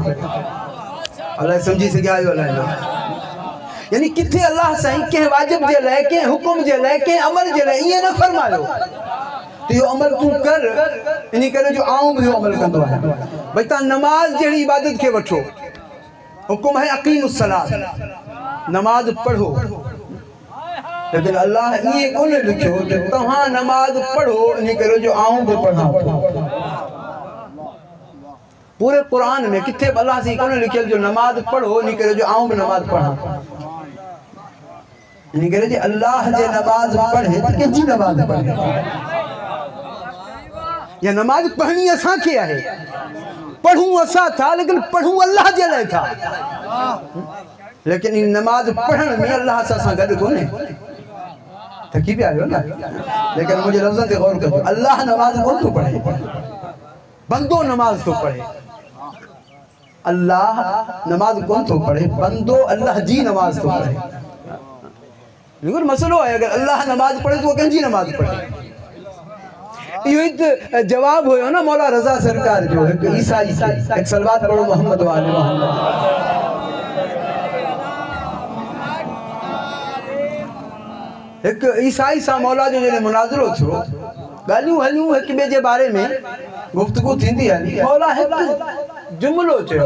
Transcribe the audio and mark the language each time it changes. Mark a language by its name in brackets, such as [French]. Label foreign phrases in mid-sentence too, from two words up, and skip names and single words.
[Sindhi] अलाए सम्झी सघिया आहियो अलाए न? यानी किथे अल्लाह साईं कंहिं वाजिब जे लाइ, कंहिं हुकुम जे लाइ, कंहिं अमल जे लाइ ईअं न फरमायो त इहो अमल तूं कर, इन करे जो आऊं बि इहो अमल कंदो आहियां। भई तव्हां नमाज़ जहिड़ी इबादत खे वठो, हुकुम है अक़ीमुस्सलात, नमाज पढ़ो, लेकिन अल्लाह ये कोन लिखियो कि तव्हां नमाज पढ़ो इन करे जो आऊं बि पढ़ां। पूरे कुरान में किथे अल्लाह से कोन लिखियल जो नमाज पढ़ो इन करे जो आऊं बि नमाज पढ़ां। इन करे जो अल्लाह जे नमाज पढ़े त कंहिंजी नमाज पढ़े? या नमाज पढ़नी असांखे आहे, पढ़ूं असां था, लेकिन पढ़ूं अल्लाह जे लाइ था। लेकिन इन नमाज पढ़ण में अल्लाह सां असां गॾु कोन्हे। थकी पिया आहियो न? लेकिन मुंहिंजे लफ़्ज़नि ते गौर कजो, अल्लाह नमाज कोन थो पढ़े, बंदो नमाज थो पढ़े। अल्लाह नमाज कोन थो पढ़े, बंदो अल्लाह जी नमाज थो पढ़े। लेकिन मसलो आहे, अगर अल्लाह नमाज पढ़े तो कंहिंजी नमाज पढ़े? इहो ई त जवाब हुयो न मौला रज़ा सरकार जो, हिकु ईसाई खे, हिकु सलवात पढ़ो मोहम्मद वाले मोहम्मद। हिकु ईसाई सां मौला जो जॾहिं मुनाज़रो थियो, ॻाल्हियूं हलियूं हिक ॿिए जे बारे में, गुफ्तगू थींदी हली, मौला हिकु जुमिलो चयो।